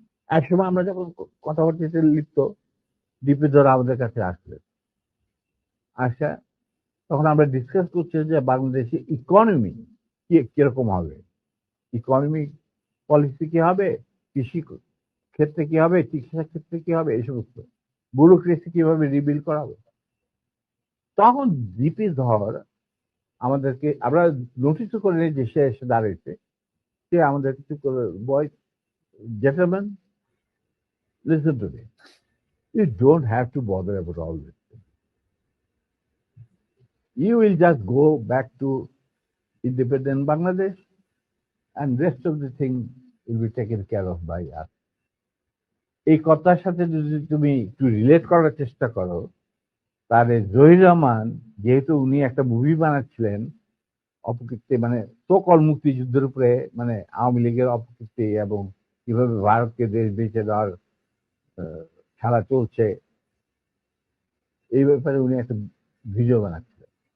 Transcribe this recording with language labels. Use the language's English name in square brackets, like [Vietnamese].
[Bangla] এক সময় আমরা যখন কথাবার্তাতে লিপ্ত, ডিপি ধর আমাদের কাছে আসলেন, আসা তখন আমরা ডিসকাস করছি যে বাংলাদেশের ইকোনমি কিরকম হবে, ইকোনমিক পলিসি কি হবে, কৃষি ক্ষেত্রে কি হবে, চিকিৎসা ক্ষেত্রে কি হবে, এই সমস্ত ব্যুরোক্রেসি কিভাবে রিবিল করা হবে। তখন ডিপি ধর আমাদেরকে, আমরা নোটিস করে নিই যে সে এসে দাঁড়িয়েছে, সে আমাদের কিছু করে, [English] Boy gentlemen, listen to me. You don't have to bother about all this. You will just go back to independent Bangladesh and rest of the thing will be taken care of by us. [Bangla] এই কথার সাথে যদি তুমি একটু relate করার চেষ্টা করো, তাহলে জহির রহমান, যেহেতু উনি একটা মুভি বানাচ্ছিলেন অপকীর্তি, মানে সকল মুক্তিযুদ্ধের উপরে, মানে আওয়ামী লীগের অপকীর্তি এবং কিভাবে ভারতকে দেশ বেঁচে দেওয়ার খেলা চলছে, এই ব্যাপারে উনি একটা ভিডিও বানাচ্ছিলেন।